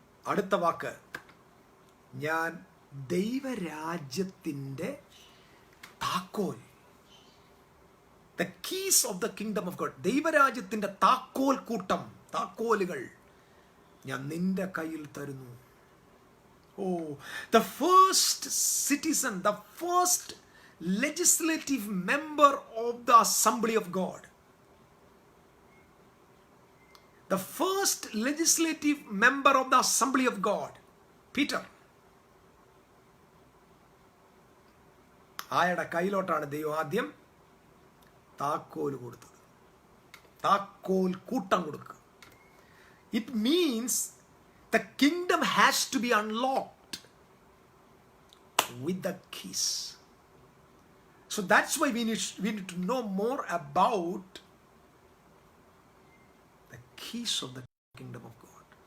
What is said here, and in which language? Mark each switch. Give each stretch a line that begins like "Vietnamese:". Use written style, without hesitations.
Malayalam: അടുത്ത വാക്ക്, ഞാൻ ദൈവരാജ്യത്തിൻ്റെ താക്കോൽ,
English: the keys of the kingdom of God,
Malayalam: ദൈവരാജ്യത്തിൻ്റെ താക്കോൽ കൂട്ടം, താക്കോലുകൾ ഞാൻ നിന്റെ കയ്യിൽ തരുന്നു.
English: Oh, the first citizen, the first legislative member of the assembly of God, the first legislative member of the assembly of God, Peter.
Malayalam: ആയുടെ കയ്യിലോട്ടാണ് ദൈവം ആദ്യം താക്കോൽ കൊടുത്തത്. താക്കോൽ കൂട്ടം കൊടുക്കുക.
English: It means the kingdom has to be unlocked with the keys. So that's why we need to know more about the keys of the kingdom of God.